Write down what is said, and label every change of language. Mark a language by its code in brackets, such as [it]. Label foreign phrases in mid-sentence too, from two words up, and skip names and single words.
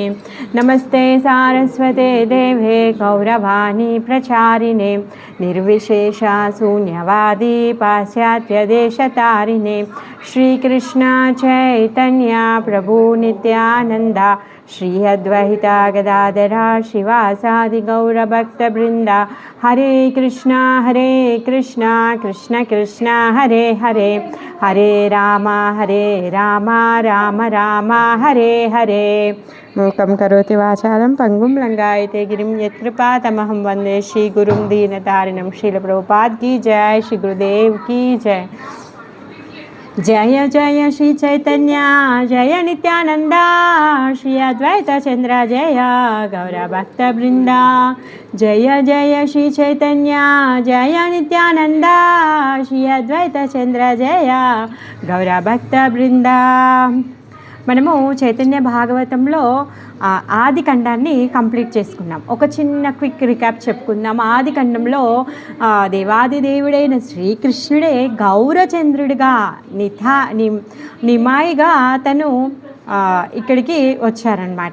[sa] नमस्ते सारस्वते देवे गौरवाणी प्रचारिणे निर्विशेषा शून्यवादी पाश्चात्यदेशतारिणे। श्रीकृष्ण चैतन्य प्रभु नित्यानन्दा श्री अद्वैता गदाधरा शिवासादि गौरभक्तवृंदा। हरे कृष्णा कृष्ण कृष्ण हरे हरे हरे राम राम राम हरे हरे। मूकं करोति वाचालं पंगुं लंघयते गिरिं यत्कृपातमहं वन्दे श्रीगुरुं दीनतारिणं। [hi] श्रील प्रभुपाद की जय, श्री गुरुदेव की जय। [bn] জয় জয় শ্রী চৈতন্য জয় নিত্যানন্দ শ্রী অদ্বৈত চন্দ্র জয় গৌর ভক্ত বৃন্দ। জয় জয় শ্রী চৈতন্য জয় নিত্যানন্দ শ্রী অদ্বৈত চন্দ্র জয় গৌর ভক্ত বৃন্দ। [te] మనము చైతన్య భాగవతంలో ఆది ఖండాన్ని కంప్లీట్ చేసుకున్నాం. ఒక చిన్న [en] quick recap [te] చెప్పుకుందాం. ఆది ఖండంలో దేవాది దేవుడైన శ్రీకృష్ణుడే గౌరచంద్రుడిగా నిమాయిగా తను ఇక్కడికి వచ్చారనమాట.